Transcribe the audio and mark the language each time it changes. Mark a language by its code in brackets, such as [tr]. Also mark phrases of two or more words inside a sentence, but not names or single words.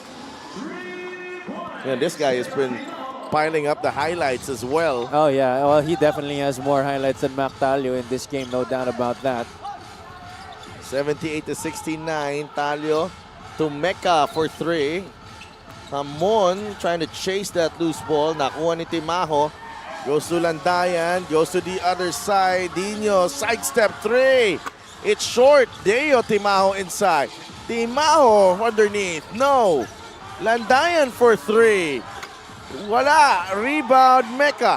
[en] And this guy has been piling up the highlights as well. Oh, yeah. Well, he definitely has more highlights than Mac Talio in this game. No doubt about that. 78-69. Talio to Mecca for 3. Hamon trying to chase that loose ball. [tl] Nakuha ni Timaho. [en] Goes to Landayan. Goes to the other side. Dino sidestep 3. It's short. Deo Timaho inside. Timaho underneath. No. Landayan for 3. Wala. Rebound Mecca.